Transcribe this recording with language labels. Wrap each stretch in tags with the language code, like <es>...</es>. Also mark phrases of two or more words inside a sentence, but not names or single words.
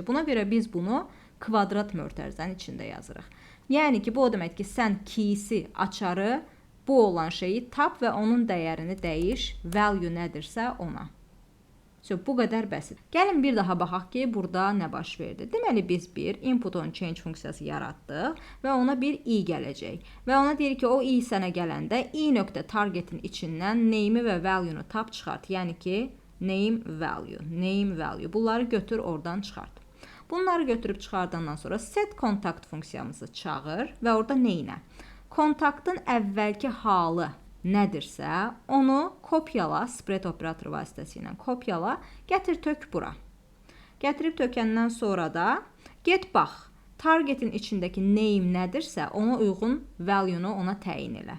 <az>Buna görə biz bunu kvadrat mötərizənin içində yazırıq. Yəni ki, bu o deməkdir ki, sən keysi, açarı, bu olan şeyi tap və onun dəyərini dəyiş, value nədirsə ona. Bu qədər bəsit. Gəlin bir daha baxaq ki, burada nə baş verdi. Deməli, biz bir</az> <en>input on change</en> <az>funksiyası yaratdıq və ona bir i gələcək. Və ona deyir ki, o i sənə gələndə i.targetin içindən name və value-nu tap çıxart. Yəni ki, name, value, name, value. Bunları götür, oradan çıxart. Bunları götürüb çıxardandan sonra</az> <en>set contact</en> <az>funksiyamızı çağır və orada neynə? Kontaktın əvvəlki halı nədirsə, onu kopyala, spread operatoru vasitəsilə kopyala, gətir tök bura. Gətirib tökəndən sonra da get bax, targetin içindəki name nədirsə, ona uyğun value-nu ona təyin elə.</az>